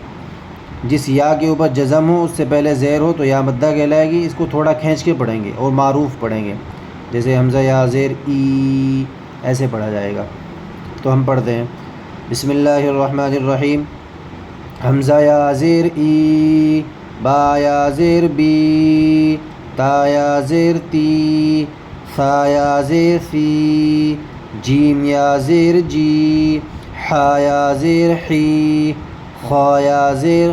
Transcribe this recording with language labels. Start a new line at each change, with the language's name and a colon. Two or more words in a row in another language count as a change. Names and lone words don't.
Urdu: جس یا کے اوپر جزم ہو اس سے پہلے زیر ہو تو یا مدہ کہلائے گی۔ اس کو تھوڑا کھینچ کے پڑھیں گے اور معروف پڑھیں گے، جیسے حمزہ یا زیر ای ایسے پڑھا جائے گا۔ تو ہم پڑھتے ہیں،
Arabic: بسم اللہ الرحمن الرحیم۔
Urdu: حمزہ یا زیر ای، با یا زیر بی، تا یا زیر تی، ثا یا زیر ثی، جیم یا زیر جی، حا یا زیر حی، خا یا زیر